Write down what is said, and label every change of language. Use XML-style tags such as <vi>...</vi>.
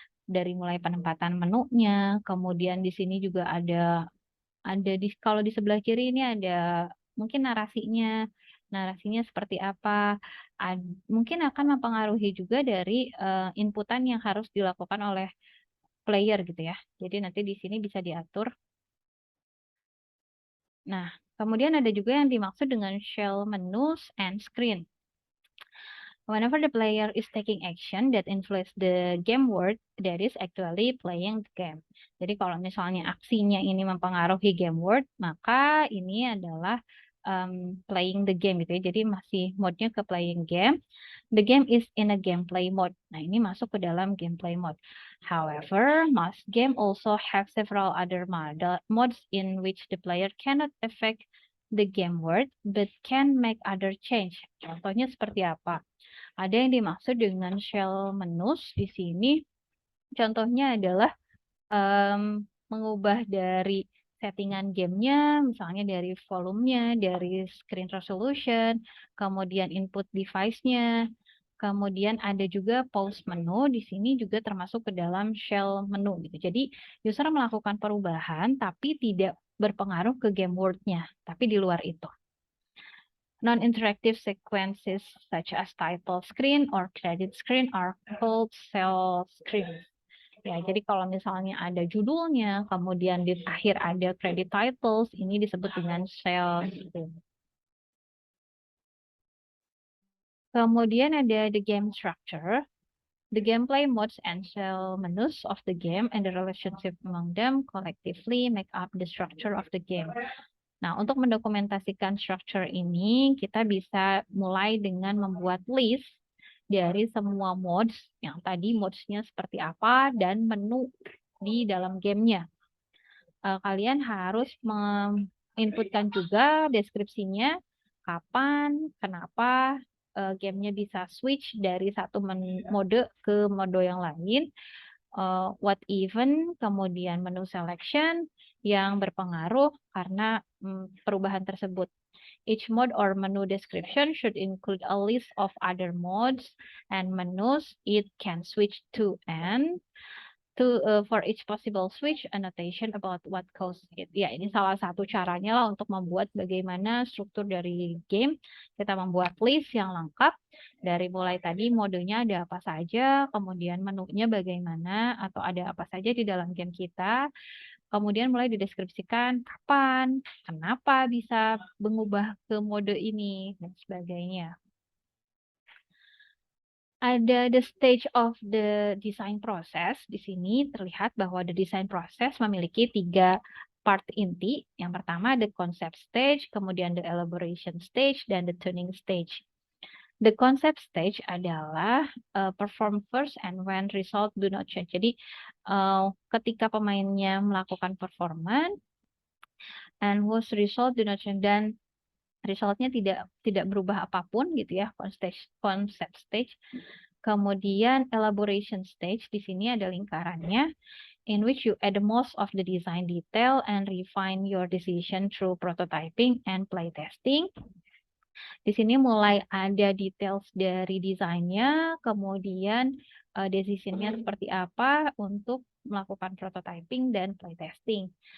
<id>Dari mulai penempatan menunya, kemudian di sini juga ada kalau di sebelah kiri ini ada mungkin narasinya seperti apa, mungkin akan mempengaruhi juga dari inputan yang harus dilakukan oleh player gitu ya. Jadi nanti di sini bisa diatur. Nah, kemudian ada juga yang dimaksud dengan shell menus and screen.</id> <en>Whenever the player is taking action that influence the game world, that is actually playing the game.</en> <id>Jadi kalau misalnya aksinya ini mempengaruhi game world, maka ini adalah</id> <en>playing the game</en> <id>gitu ya. Jadi masih mode-nya ke playing game.</id> <en>The game is in a gameplay mode.</en> <id>Nah, ini masuk ke dalam</id> <en>gameplay mode. However, most game also have several other modes in which the player cannot affect the game world, but can make other change.</en> <id>Contohnya seperti apa? Ada yang dimaksud dengan shell menus di sini. Contohnya adalah mengubah dari settingan gamenya, misalnya dari volumenya, dari screen resolution, kemudian input device-nya, kemudian ada juga pause menu, di sini juga termasuk ke dalam shell menu gitu. Jadi user melakukan perubahan tapi tidak berpengaruh ke game world-nya, tapi di luar itu.</id> <en>Non-interactive sequences such as title screen or credit screen are called cell screens.</en> <id>Ya, jadi kalau misalnya ada judulnya, kemudian di akhir ada</id> <en>credit titles,</en> <id>ini disebut dengan cell screen. Kemudian ada</id> <en>the game structure. The gameplay modes and shell menus of the game and the relationship among them collectively make up the structure of the game.</en> <id>Nah, untuk mendokumentasikan structure ini, kita bisa mulai dengan membuat list dari semua modes, yang tadi modesnya seperti apa, dan menu di dalam gamenya. Kalian harus menginputkan juga deskripsinya, kapan, kenapa gamenya bisa switch dari satu mode ke mode yang lain,</id> <en>what event,</en> <id>kemudian menu selection yang berpengaruh karena perubahan tersebut.</id> <en>Each mode or menu description should include a list of other modes and menus it can switch to and for each possible switch annotation about what caused it.</en> <id>Ya, ini salah satu caranya lah untuk membuat bagaimana struktur dari game. Kita membuat list yang lengkap dari mulai tadi modenya ada apa saja, kemudian menunya bagaimana atau ada apa saja di dalam game kita. Kemudian mulai dideskripsikan kapan, kenapa bisa mengubah ke mode ini dan sebagainya. Ada</id> <en>the stage of the design process.</en> <id>Di sini terlihat bahwa the design process memiliki 3 part inti. Yang pertama</id> <en>the concept stage,</en> <id>kemudian</id> <en>the elaboration stage,</en> <id>dan</id> <en>the tuning stage. The concept stage</en> <id>adalah</id> <en>perform first and when result do not change.</en> <id>Jadi ketika pemainnya melakukan performance</id> <en>and whose result do not change,</en> <id>dan resultnya tidak berubah apapun gitu ya, concept stage. Kemudian</id> <en>elaboration stage,</en> <id>di sini ada lingkarannya,</id> <en>in which you add most of the design detail and refine your decision through prototyping and playtesting.</en> <id>Di sini mulai ada details dari desainnya, kemudian decisionnya seperti apa untuk melakukan prototyping dan playtesting.</id>